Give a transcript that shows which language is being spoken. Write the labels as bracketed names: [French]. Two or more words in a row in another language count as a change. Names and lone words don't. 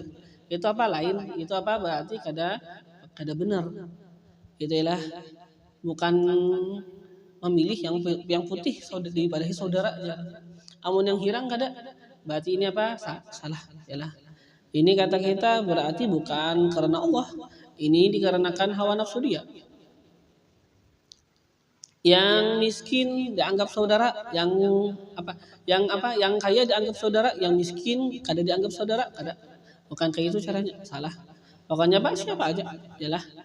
[Indonesian] Itu lain, itu berarti kada benar. Itulah bukan memilih yang putih daripada saudaranya. [Banjar] Amun yang hirang kada, berarti ini salah, yalah. [Indonesian] Ini kata kita berarti bukan karena Allah. Ini dikarenakan hawa nafsu dia. Yang miskin dianggap saudara, yang kaya dianggap saudara, yang miskin kada dianggap saudara, kada. Bukan kayak itu caranya, salah. Pokoknya siapa aja, yalah.